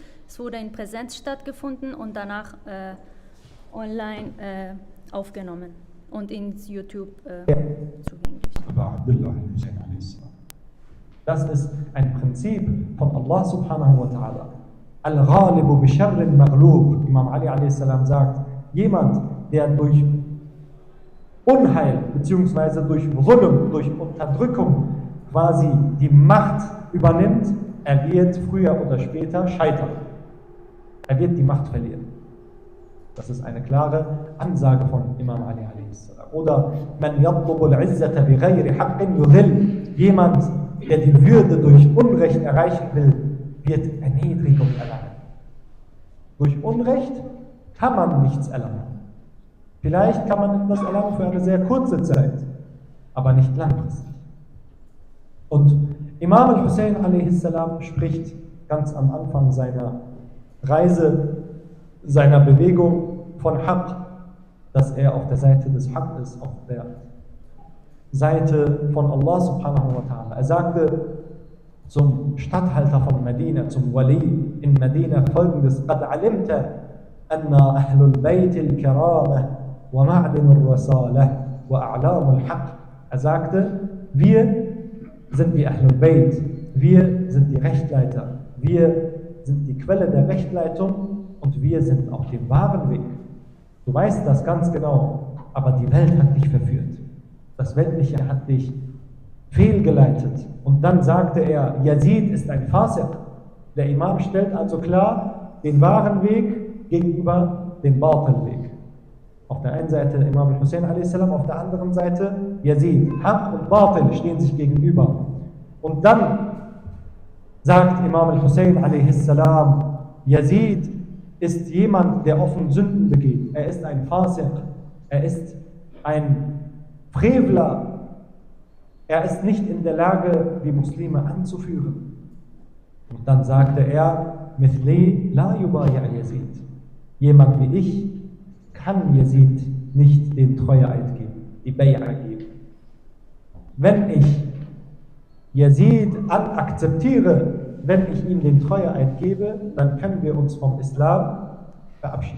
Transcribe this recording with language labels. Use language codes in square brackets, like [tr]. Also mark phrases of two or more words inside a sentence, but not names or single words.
[de] Es wurde in Präsenz stattgefunden und danach online aufgenommen und ins YouTube zugänglich. Das ist ein Prinzip von [ar] الله سبحانه وتعالى. الغالب بالشر مغلوب. [de] Imam Ali a.s. sagt, jemand, der durch Unheil bzw. durch Zulm, durch Unterdrückung quasi die Macht übernimmt, er wird früher oder später scheitern. Er wird die Macht verlieren. Das ist eine klare Ansage von Imam Ali a.s. [ar] Oder من يطلب العزة بغير حق يذل. [de] Jemand, der die Würde durch Unrecht erreichen will, wird Erniedrigung erlangen. Durch Unrecht kann man nichts erlangen. Vielleicht kann man etwas erlangen für eine sehr kurze Zeit, aber nicht langfristig. Und Imam al-Hussein a.s. spricht ganz am Anfang seiner Reise, seiner Bewegung von Haqq, dass er auf der Seite des Haqq ist, auf der Seite von [ar] الله سبحانه وتعالى. [de] Er sagte zum Statthalter von Medina, zum Wali in Medina folgendes: [ar] قَدْ عَلِمْتَ أَنَّ أَهْلُ الْبَيْتِ الْكَرَامَةِ وَمَعْدِنُ الرَّسَالَةِ وَأَعْلَامُ الْحَقِّ. [de] Er sagte, wir sind die [ar] أهل البيت, [de] wir sind die Rechtleiter, wir sind die Quelle der Rechtleitung und wir sind auf dem wahren Weg. Du weißt das ganz genau, aber die Welt hat dich verführt. das Weltliche hat dich fehlgeleitet. Und dann sagte er, Yazid ist ein Fasiq. Der Imam stellt also klar den wahren Weg gegenüber dem Batil-Weg. Auf der einen Seite Imam al-Hussein a.s., auf der anderen Seite Yazid. Haq und Batil stehen sich gegenüber. Und dann sagt Imam al-Hussein a.s., Yazid ist jemand, der offen Sünden begeht. Er ist ein Fasiq. Er ist ein Frevler. Er ist nicht in der Lage, die Muslime anzuführen. Und dann sagte er, [ar] مثلي لا يبايع [de] Yazid. Jemand wie ich kann Yazid nicht den Treueeid geben, die Bay'a geben. Wenn ich Yazid akzeptiere, wenn ich ihm den Treueeid gebe, dann können wir uns vom Islam verabschieden.